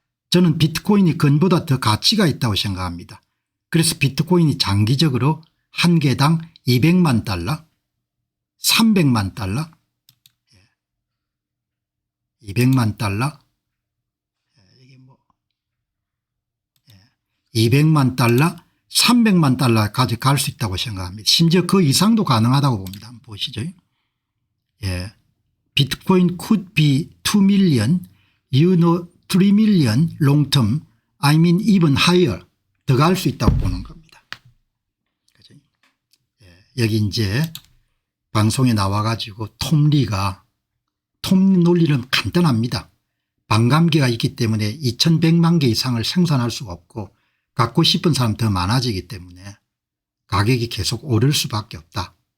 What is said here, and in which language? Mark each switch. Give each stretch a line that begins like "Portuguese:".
Korean: 저는 비트코인이 금보다 더 가치가 있다고 생각합니다. 그래서 비트코인이 장기적으로 한 개당 200만 달러 300만 달러 200만 달러 200만 달러 300만 달러까지 갈 수 있다고 생각합니다. 심지어 그 이상도 가능하다고 봅니다. 한번 보시죠.
English: 비트코인 could be 2 million, you know 3 million long term, I mean even higher
Korean: 더 갈 수 있다고 보는 겁니다. 그죠? 여기 이제 방송에 나와 가지고 톰리가 톰리 논리는 간단합니다. 반감기가 있기 때문에 2100만 개 이상을 생산할 수가 없고 갖고 싶은 사람 더 많아지기 때문에 가격이 계속 오를 수밖에 없다.